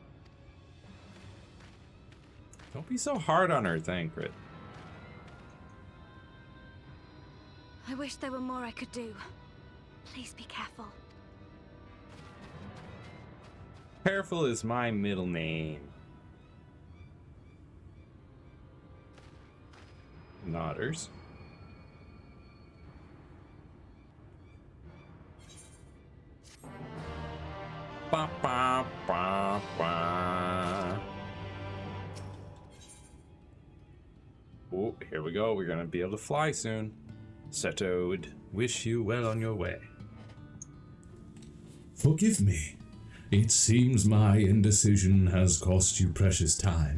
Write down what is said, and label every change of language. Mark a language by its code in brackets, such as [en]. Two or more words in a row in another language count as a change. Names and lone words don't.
[en] Don't be so hard on her, Thancred. I wish there were more I could do. Please be careful. Careful is my middle name. Nodders. Ba ba ba ba. Oh, here we go. We're gonna be able to fly soon. Settled. Wish you well on your way. Forgive me. It seems my indecision has cost you precious time.